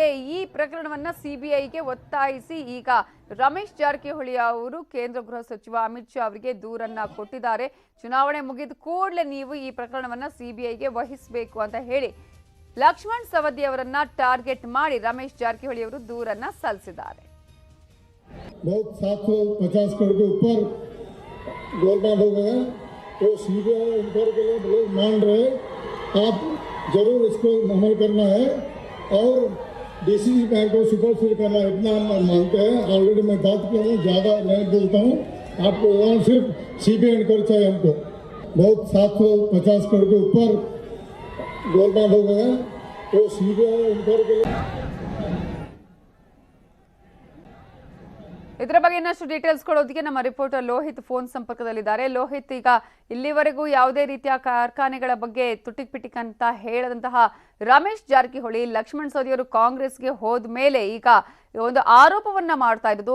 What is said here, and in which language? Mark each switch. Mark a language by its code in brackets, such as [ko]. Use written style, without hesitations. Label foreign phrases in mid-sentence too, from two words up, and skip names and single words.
[kn] ಈ ಪ್ರಕರಣವನ್ನ ಸಿಬಿಐಗೆ ಒತ್ತಾಯಿಸಿ ಈಗ ರಮೇಶ್ ಜಾರಕಿಹೊಳಿ ಅವರು ಕೇಂದ್ರ ಗೃಹ ಸಚಿವ ಅಮಿತ್ ಶಾ ಅವರಿಗೆ ದೂರನ್ನ ಕೊಟ್ಟಿದ್ದಾರೆ. ಚುನಾವಣೆ ಮುಗಿದ ಕೂಡಲೇ ನೀವು ಈ ಪ್ರಕರಣವನ್ನ ಸಿಬಿಐಗೆ ವಹಿಸಬೇಕು ಅಂತ ಹೇಳಿ ಲಕ್ಷ್ಮಣ್ ಸವದಿ ಅವರನ್ನ ಟಾರ್ಗೆಟ್ ಮಾಡಿ ರಮೇಶ್ ಜಾರಕಿಹೊಳಿ ಅವರು ದೂರನ್ನ ಸಲ್ಲಿಸಿದ್ದಾರೆ. [hi] बहुत 750 करोड़ के ऊपर गोलमाल हो गया। तो [en] CBI inquiry [hi] के लिए लोग मान रहे, आप जरूर इसको अमल करना है और डीसीसी बैंक को सुपरसीड करना है, इतना हम मानते हैं। ऑलरेडी मैं बात किया हूँ, ज़्यादा नहीं बोलता हूँ आपको। वहाँ सिर्फ [en] CBI inquiry [hi] चाहिए हमको। बहुत 750 करोड़ के ऊपर गोलमाल हो गया, तो [en] CBI inquiry [hi] के लिए। [kn] ಇದರ ಬಗ್ಗೆ ಇನ್ನಷ್ಟು ಡೀಟೇಲ್ಸ್ ಕೊಡೋದಕ್ಕೆ ನಮ್ಮ ರಿಪೋರ್ಟರ್ ಲೋಹಿತ್ ಫೋನ್ ಸಂಪರ್ಕದಲ್ಲಿದ್ದಾರೆ. ಲೋಹಿತ್, ಈಗ ಇಲ್ಲಿವರೆಗೂ ಯಾವುದೇ ರೀತಿಯ ಕಾರ್ಖಾನೆಗಳ ಬಗ್ಗೆ ತುಟಿಕ್ ಪಿಟಿಕ್ ಅಂತ ಹೇಳದಂತಹ ರಮೇಶ್ ಜಾರಕಿಹೊಳಿ, ಲಕ್ಷ್ಮಣ್ ಸವದಿ ಅವರು ಕಾಂಗ್ರೆಸ್ಗೆ ಹೋದ ಮೇಲೆ ಈಗ ಒಂದು ಆರೋಪವನ್ನ ಮಾಡ್ತಾ ಇರೋದು.